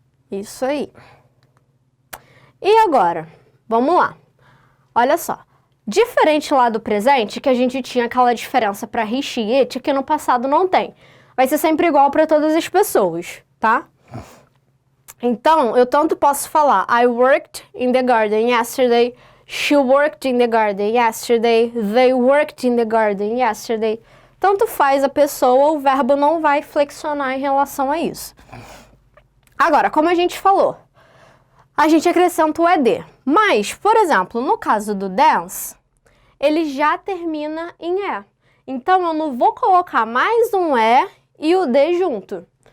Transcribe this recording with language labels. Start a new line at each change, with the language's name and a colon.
Portuguese: Isso aí. E agora, vamos lá. Olha só. Diferente lá do presente, que a gente tinha aquela diferença para he, she, it, que no passado não tem. Vai ser sempre igual para todas as pessoas, tá? Então, eu tanto posso falar
English: I worked in the garden yesterday, she worked in the garden yesterday, they worked in the garden yesterday.
Portuguese: Tanto faz a pessoa, o verbo não vai flexionar em relação a isso. Agora, como a gente falou, a gente acrescenta o ed. Mas, por exemplo, no caso do dance, ele já termina em e. Então, eu não vou colocar mais um e e o d junto.